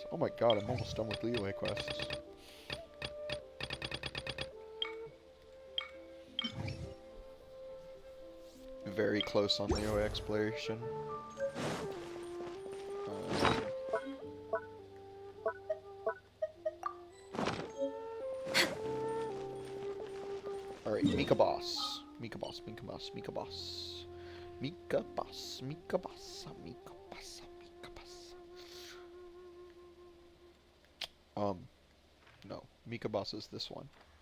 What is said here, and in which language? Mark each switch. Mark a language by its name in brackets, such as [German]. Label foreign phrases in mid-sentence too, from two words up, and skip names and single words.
[English] Oh my god, I'm almost done with Liyue quests. Very close on Liyue exploration. Alright, Mika Boss. Mika Boss, Mika Boss, Mika Boss. Mika Boss, Mika Boss, Mika Boss, Mika Boss. No. Mika Boss is this one.